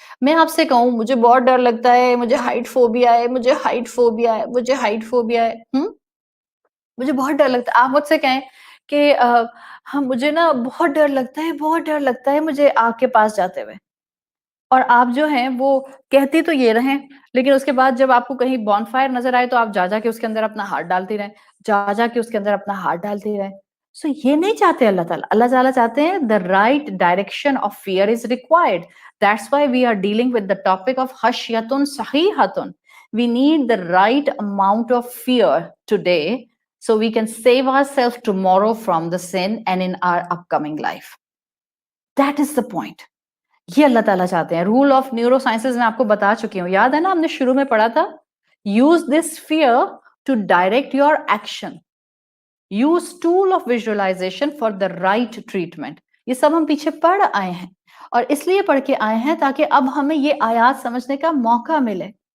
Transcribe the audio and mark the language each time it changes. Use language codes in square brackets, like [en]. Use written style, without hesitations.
[ur] میں آپ سے کہوں مجھے بہت ڈر لگتا ہے، مجھے ہائٹ فوبیا ہے، مجھے ہائٹ فوبیا ہے، مجھے ہائٹ فوبیا ہے، مجھے بہت ڈر لگتا ہے. آپ مجھ سے کہیں کہ ہاں مجھے نا بہت ڈر لگتا ہے، بہت ڈر لگتا ہے مجھے آگ کے پاس جاتے ہوئے، اور آپ جو ہیں وہ کہتی تو یہ رہیں، لیکن اس کے بعد جب آپ کو کہیں بون فائر نظر آئے تو آپ جا کے اس کے اندر اپنا ہاتھ ڈالتی رہیں، جا کے اس کے اندر اپنا ہاتھ ڈالتی رہیں. سو یہ نہیں چاہتے اللہ تعالیٰ. اللہ تعالیٰ چاہتے ہیں [en] the right direction of fear is required. That's why we are dealing with the topic of خشیۃ صحیحۃ. We need the right amount of fear today so we can save ourselves tomorrow from the sin and in our upcoming life. That is the point. [ur] یہ اللہ تعالیٰ چاہتے ہیں. [en] role of neurosciences [ur] میں آپ کو بتا چکی ہوں، یاد ہے نا ہم نے شروع میں پڑھا تھا، [en] Use this fear to direct your action, use tool of visualization for the right treatment. [ur] یہ سب ہم پیچھے پڑھ آئے ہیں، اور اس لیے پڑھ کے آئے ہیں تاکہ اب ہمیں یہ آیات سمجھنے کا موقع ملے.